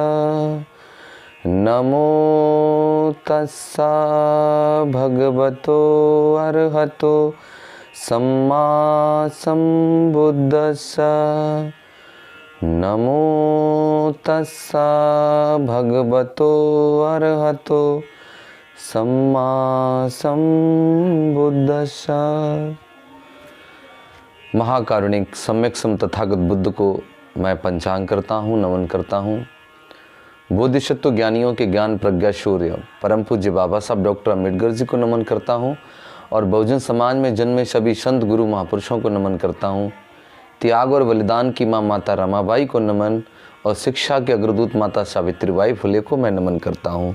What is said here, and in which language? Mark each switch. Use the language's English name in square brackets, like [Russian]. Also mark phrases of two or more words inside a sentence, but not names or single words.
[Pali] नमो तस्सा भगवतो अर्हतो सम्मा सम्बुद्दस्सा। नमो तस्सा भगवतो अर्हतो सम्मा सम्बुद्दस्सा। [Hindi] महाकारुणिक सम्यक सम तथागत बुद्ध को मैं पंचांग करता हूँ, नमन करता हूँ। बोधिसत्व ज्ञानियों के ज्ञान प्रज्ञा शौर्य परम पूज्य बाबा साहब डॉक्टर अम्बेडकर जी को नमन करता हूँ और बहुजन समाज में जन्मे सभी संत गुरु महापुरुषों को नमन करता हूँ। त्याग और बलिदान की माँ माता रमाबाई को नमन और शिक्षा के अग्रदूत माता सावित्रीबाई फुले को मैं नमन करता हूँ।